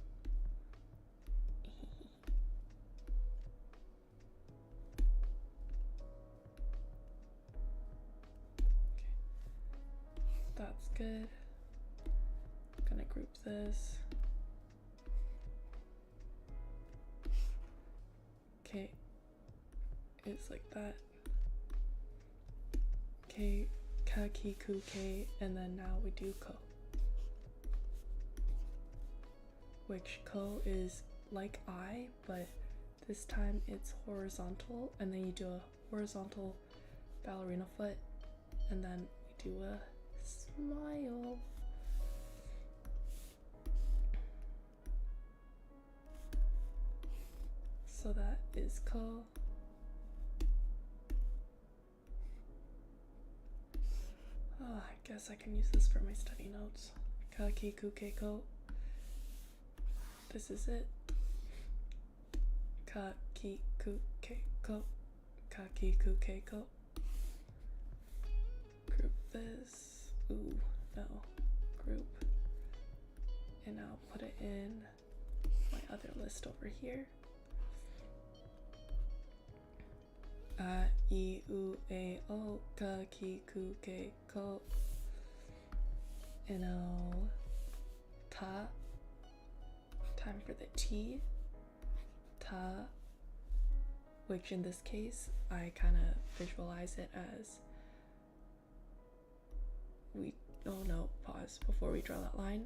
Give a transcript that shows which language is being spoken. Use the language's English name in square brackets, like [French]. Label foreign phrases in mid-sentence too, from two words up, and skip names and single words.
[English] Okay. That's good. I'm gonna group this. Okay. It's like that. Okay. [Japanese] Ka, ki, ku, ke, [English] and then now we do ko. Which ko is like I, but this time it's horizontal, and then you do a horizontal ballerina foot, and then we do a smile. So that is ko. Oh, I guess I can use this for my study notes. [Japanese] Ka, ki, ku, ke, ko. [English] This is it. [Japanese] Ka, ki, ku, ke, ko. Ka, ki, ku, ke, ko. [English] Group this. Ooh, no. Group. And I'll put it in my other list over here. [Japanese] A, I, U, A, O, Ka, ki, ku, ke, ko. [English] And I'll ta. Time for the T. Ta. Which in this case, I kind of visualize it as oh no, pause before we draw that line.